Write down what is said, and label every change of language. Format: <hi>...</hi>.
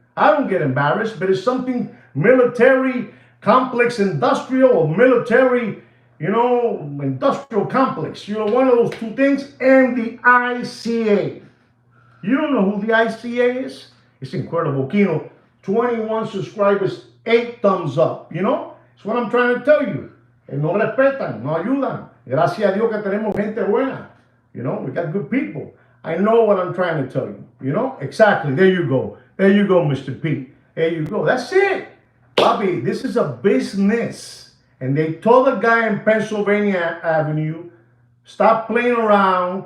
<en>I don't get embarrassed, but it's something military complex industrial or military, you know, industrial complex. You know, one of those two things, and the ICA. You don't know who the ICA is? It's incredible. Kino, 21 subscribers, 8 thumbs up. You know? That's what I'm trying to tell you.</en> <es>No respetan, no ayudan. Gracias a Dios que tenemos gente buena.</es> <en>You know, we got good people. I know what I'm trying to tell you. You know? Exactly. There you go. There you go, Mr. Pete. There you go. That's it. Bobby, this is a business. And they told the guy in Pennsylvania Avenue, stop playing around.</en>